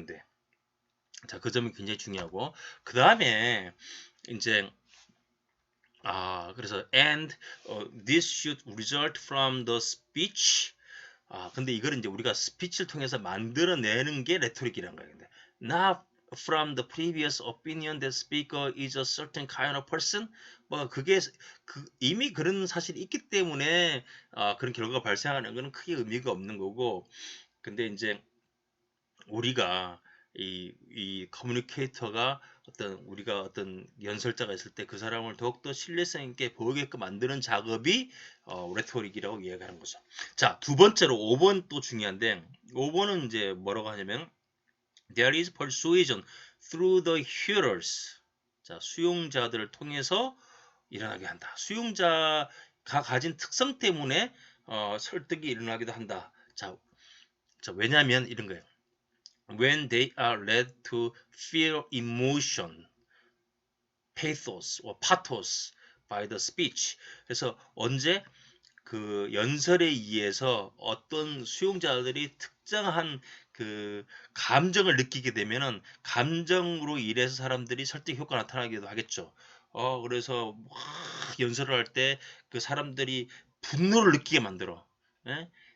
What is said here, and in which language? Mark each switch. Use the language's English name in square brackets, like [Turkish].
[Korean] 근데 자, 그 점이 굉장히 중요하고, 그 다음에 이제 그래서 [English] this should result from the speech. [Korean] 근데 이거를 이제 우리가 스피치를 통해서 만들어내는 게 레토릭이라는 거예요. [English] 근데 not from the previous opinion that speaker is a certain kind of person. [Korean] 뭐 그게 이미 그런 사실이 있기 때문에 그런 결과가 발생하는 거는 크게 의미가 없는 거고, 근데 이제 우리가 이 커뮤니케이터가 우리가 어떤 연설자가 있을 때 그 사람을 더욱더 신뢰성 있게 보이게끔 만드는 작업이 레토릭이라고 이야기하는 거죠. 자, 두 번째로 5번 또 중요한데, 5번은 이제 뭐라고 하냐면 [English] there is persuasion through the hearers. [Korean] 자, 수용자들을 통해서 일어나게 한다. 수용자가 가진 특성 때문에 설득이 일어나기도 한다. 자, 왜냐하면 이런 거예요. [English] When they are led to feel emotion, pathos or pathos by the speech. [Korean] 그래서 언제 그 연설에 의해서 어떤 수용자들이 특정한 그 감정을 느끼게 되면은 감정으로 인해서 사람들이 설득 효과 나타나기도 하겠죠. 그래서 막 연설을 할 때 그 사람들이 분노를 느끼게 만들어. 예?